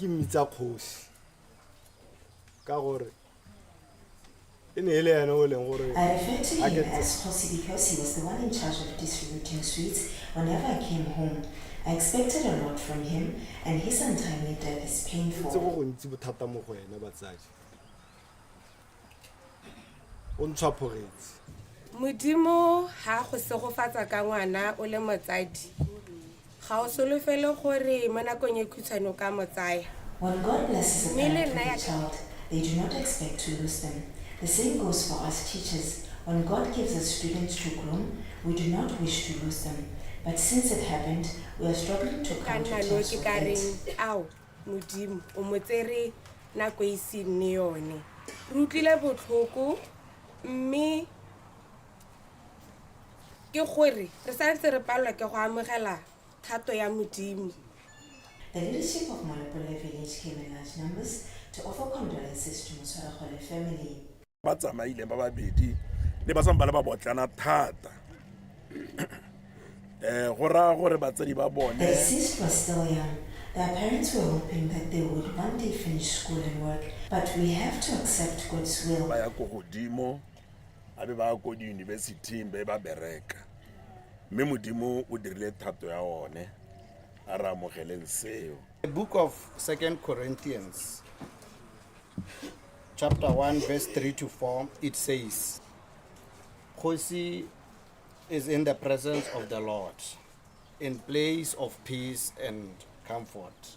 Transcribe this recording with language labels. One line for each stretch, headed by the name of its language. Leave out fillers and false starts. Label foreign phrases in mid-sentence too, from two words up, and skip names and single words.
English: refer to him as Khosi because he was the one in charge of distributing sweets whenever I came home. I expected a lot from him, and his untimely death is painful.
Tswana: Modimo ha go segofatsa ka ngwana o le motsadi ga o solofele gore mo nakong e khutshwane ka motsaya.
English: When God blesses a parent with a child, they do not expect to lose them. The same goes for us teachers. When God gives us students to groom, we do not wish to lose them. But since it happened, we are struggling to come to terms with it.
Tswana: Ao Modimo o motsere nako e sine yone. Re utlile botlhoko mme ke gore re santse re palwa ke go amogela thato ya Modimo.
English: The leadership of Molepolole village came in large numbers to offer condolences to Moshupa family.
Tswana: Batsamaile ba babedi le ba sambala ba botlana thata.
English: The deceased was still young. Their parents were hoping that they would one day finish school and work, but we have to accept God's will. The book of 2 Corinthians, chapter 1, verse 3 to 4, it says, Khosi is in the presence of the Lord, in place of peace and comfort.